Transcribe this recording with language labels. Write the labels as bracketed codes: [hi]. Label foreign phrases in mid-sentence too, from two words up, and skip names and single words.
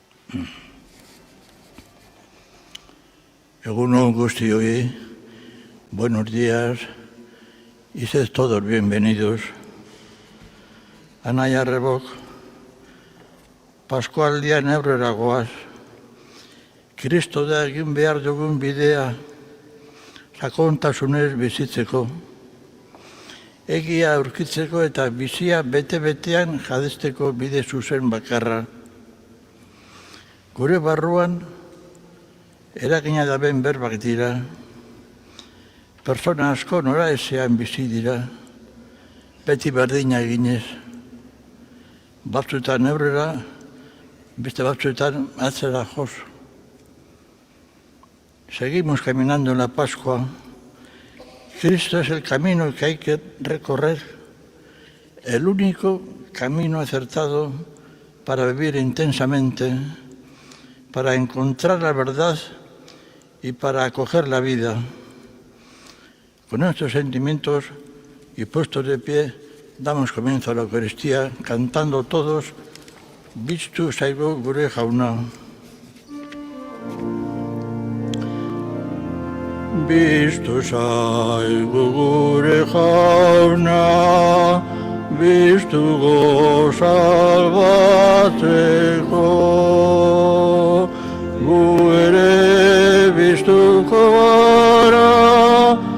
[eu] Egunon guztioi, [es] buenos días y sed todos bienvenidos. [eu] Anaia Rebok, Paskualdian aurrera goaz, Kristo da egin behar dugun bidea sakontasunez bizitzeko, egia aurkitzeko eta bizia bete-betean jadesteko bide zuzen bakarra. Gure barruan, eragina daben berbak dira, persona asko nora ezean bizi dira, beti berdina eginez, batzuetan aurrera, beste batzuetan atzera joz. [es] Seguimos caminando en la Pascua. Cristo es el camino que hay que recorrer, el único camino acertado para vivir intensamente, para encontrar la verdad y para acoger la vida. Con estos sentimientos y puestos de pie, damos comienzo a la Eucaristía cantando todos [eu] Biztu zaigu gure jauna. Biztu zaigu gure jauna, biztugo salbatzeko, gu ere biztuko gara,